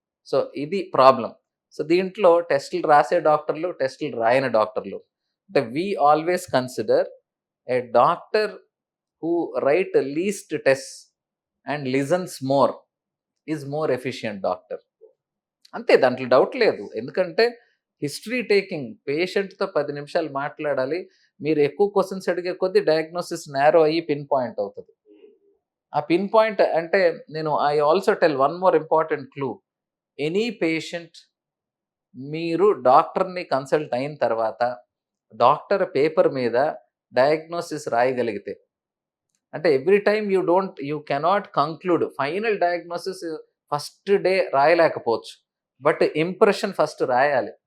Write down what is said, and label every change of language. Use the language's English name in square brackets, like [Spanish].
[Telugu] So ఇది problem. So దీంట్లో టెస్టులు రాసే డాక్టర్లు, టెస్టులు రాయని డాక్టర్లు. [English] అంటే we always consider a doctor who write least tests and listens more is more efficient doctor. [Telugu] అంతే, దాంట్లో డౌట్ లేదు. ఎందుకంటే హిస్టరీ టేకింగ్, పేషెంట్తో 10 నిమిషాలు మాట్లాడాలి. మీరు ఎక్కువ క్వశ్చన్స్ అడిగే కొద్దీ డయాగ్నోసిస్ నేరో అయ్యి పిన్ పాయింట్ అవుతుంది. ఆ పిన్ పాయింట్ అంటే నేను [English] I also tell one more important clue. [Telugu] Any patient మీరు డాక్టర్ని కన్సల్ట్ అయిన తర్వాత డాక్టర్ పేపర్ మీద డయాగ్నోసిస్ రాయగలిగితే, అంటే [English] every time you cannot conclude final diagnosis first day [Telugu] రాయలేకపోవచ్చు, but impression first రాయాలి.